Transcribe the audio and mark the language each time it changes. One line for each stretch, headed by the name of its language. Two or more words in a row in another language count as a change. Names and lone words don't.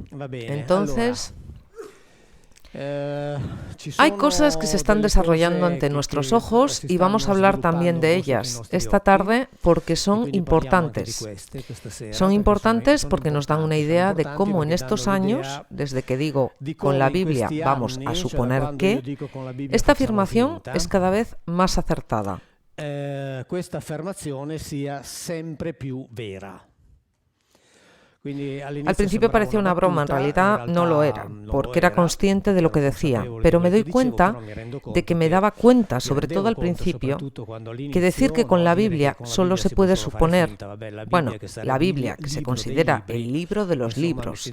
Spanish: Entonces, hay cosas que se están desarrollando ante nuestros ojos y vamos a hablar también de ellas esta tarde porque son importantes. Son importantes porque nos dan una idea de cómo en estos años, desde que digo con la Biblia vamos a suponer que, esta afirmación es cada vez más acertada.
Italian: Questa affermazione sia sempre più vera.
Spanish: Al principio parecía una broma, en realidad no lo era, porque era consciente de lo que decía, pero me doy cuenta de que me daba cuenta, sobre todo al principio, que decir que con la Biblia solo se puede suponer, bueno, la Biblia, que se considera el libro de los libros.